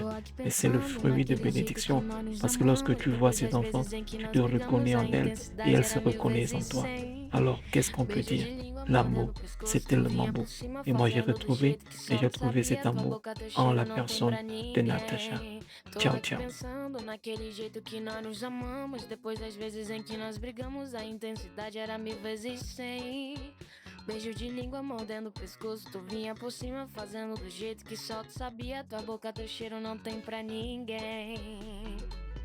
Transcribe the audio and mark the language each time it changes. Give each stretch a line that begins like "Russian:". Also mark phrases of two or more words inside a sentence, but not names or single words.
French: Mais c'est le fruit de bénédiction. Parce que lorsque tu vois ces enfants, tu te reconnais en elles et elles se reconnaissent en toi. Alors, qu'est-ce qu'on peut dire? L'amour, c'est tellement beau. Et moi, j'ai trouvé cet amour en la personne de Natacha.
Portuguese: Tô Ciao, aqui ciao. pensando naquele jeito que nós nos amamos. Depois das vezes em que nós brigamos, a intensidade era 1000 vezes 100. Beijo de língua mordendo o pescoço. Tu vinha por cima fazendo do jeito que só tu sabia. Tua boca, teu cheiro não tem pra ninguém.